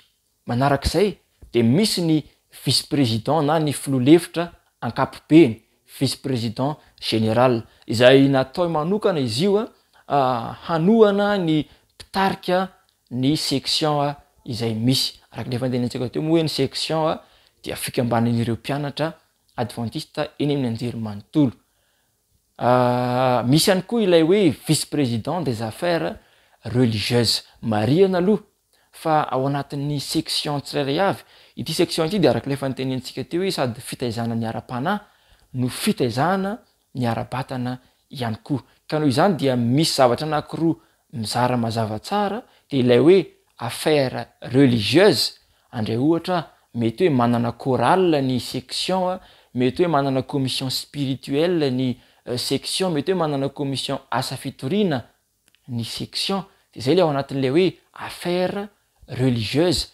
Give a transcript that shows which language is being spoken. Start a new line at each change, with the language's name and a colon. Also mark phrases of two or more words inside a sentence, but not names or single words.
Malagasy: Manarak'izay de misy ny vice-président na ny filoha-lefitra ankapobeny,
French: vice-président général,
Malagasy: izay natao manokana izy io hanohana ny mpitarika ny section izay misy araka le fantenintsika teo moa hoe ny section dia fikambanan'ireo mpianatra adventiste eny amin'ny anjery manontolo. Misy ihany koa ilay hoe
French: vice-président des affaires religieuses
Malagasy: mariana aloha fa ao anatin'ny section tsirairay avy ity section ity de araka le fantenentsika teo hoe sady fitaizana ny ara-panahy no fitaizana ny ara-batana ihany koa ka noho izany dia misy zavatra anankiroa mizara mazava tsara de ilay hoe
French: affaires religieuses
Malagasy: andray ohatra mety hoe manana chorale ny section, mety hoe manana
French: commission spirituelle
Malagasy: ny section, mety hoe manana commission asa fitorina ny section, de zay le ao anatin'ilay hoe
French: affaires religieuses.